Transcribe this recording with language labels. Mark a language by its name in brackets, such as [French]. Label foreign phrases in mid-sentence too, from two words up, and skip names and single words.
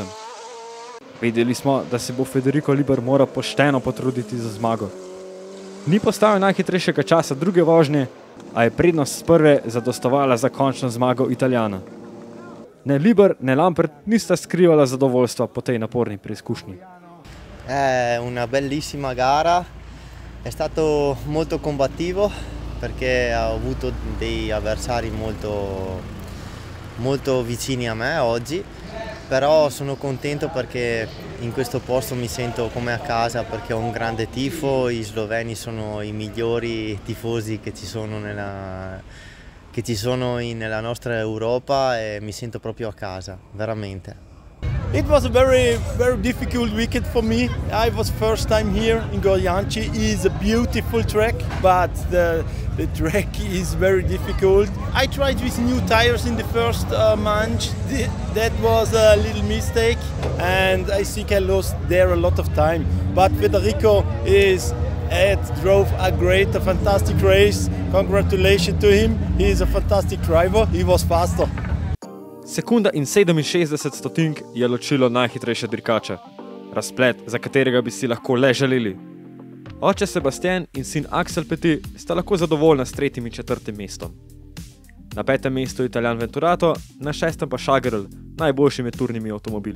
[Slovenian] Vedeli smo, da se bo Federico Liber moral pošteno potruditi za zmago. Ni postavil najhitrejšega časa druge vožnje, a je prednost s prve zadostovala za končno zmago Italijana. Ne Liber, ne Lampert nista skrivala zadovoljstva po tej naporni preizkušnji. [Italian] È una bellissima gara, è stato molto combattivo perché ho avuto dei avversari molto vicini a me oggi, però sono contento perché in questo posto mi sento come a casa perché ho un grande tifo, i sloveni sono i migliori tifosi che ci sono nella nostra Europa e mi sento proprio a casa, veramente. [English] It was a very difficult weekend for me. I was first time here in Gorjanci. It is a beautiful track, but the track is very difficult. I tried with new tires in the first manche. That was a little mistake, and I think I lost there a lot of time. But Federico drove a fantastic race. Congratulations to him. He is a fantastic driver. He was faster. [Slovenian] Sekunda in 67 stotink je ločilo najhitrejše dirkače. Razplet, za katerega bi si lahko le želeli. Oče Sebastian in sin Axel Petit sta lahko zadovoljna s 3. in 4. mestom. Na 5. mestu Italijan Venturato, na 6. pa Šagerl, najboljši med turnimi avtomobili.